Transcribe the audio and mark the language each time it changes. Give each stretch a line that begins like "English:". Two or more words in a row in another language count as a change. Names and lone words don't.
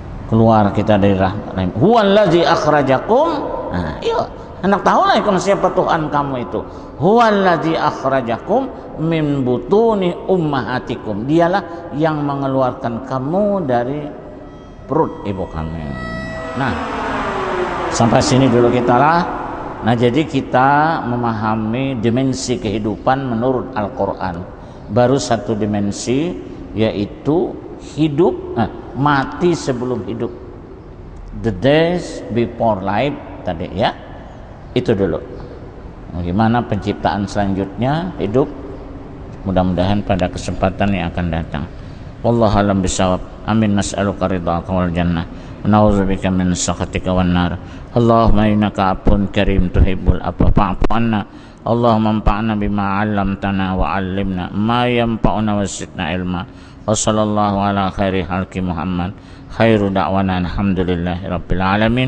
Indonesian: keluar kita dari rahim.
Arabic: هو الذي أخرجكم.
Indonesian: Nah, yuk hendak tahulah siapa Tuhan kamu itu.
Arabic: هو الذي أخرجكم من بطون أمهاتكم.
Indonesian: Dialah yang mengeluarkan kamu dari perut ibu kamu. Nah, sampai sini dulu kita lah. Nah, jadi kita memahami dimensi kehidupan menurut Al-Quran. Baru satu dimensi, yaitu hidup, mati sebelum hidup.
English: The days before life
Indonesian: tadi ya. Itu dulu. Bagaimana penciptaan selanjutnya hidup? Mudah-mudahan pada kesempatan yang akan datang.
Arabic: والله أعلم بالصواب. آمين. نسألك رضاك والجنة. نعوذ بك من سخطك والنار. اللهم إنك عفو كريم تحب العفو فاعف عنا. اللهم انفعنا بما علمتنا وعلمنا ما ينفعنا وزدنا علما. وصلى الله على خير خلق محمد. خير دعوانا الحمد لله رب العالمين.